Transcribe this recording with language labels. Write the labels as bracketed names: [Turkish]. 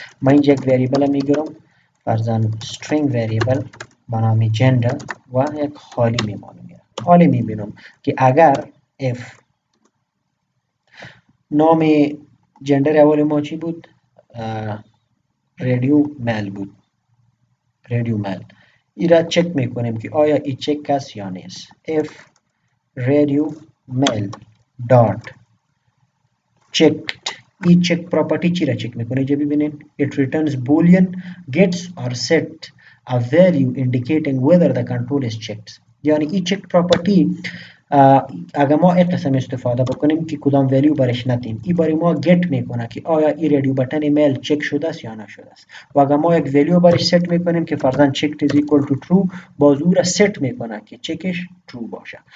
[Persian] من اینجا یک وریبل میگیرم فرضاً string وریبل به نام جندر و یک خالی میمانم. حالی میبینم که اگر if نام جندر اول ما چی بود؟ رادیو مل بود. رادیو مل ایرا چک میکنیم که آیا ای چک است یا نیست. [English] if radio mail dot checked [Persian] ای چک پراپرتی چی را چک میکنه؟ اینجا ببینید [English] it returns boolean gets or set a value indicating whether the control is checked. [Persian] یعنی ای چک پراپرتی اگر ما این قسم استفاده بکنیم که کدام ولیو برش ندیم ای برای ما گت میکنه که آیا ای رادیو بتن میل چک شده است یا نشده است و اگر ما یک ولیو برش ست میکنیم که فرضاً [English] checked is equal to true [Persian] باز او را ست میکنه که چکش true باشه.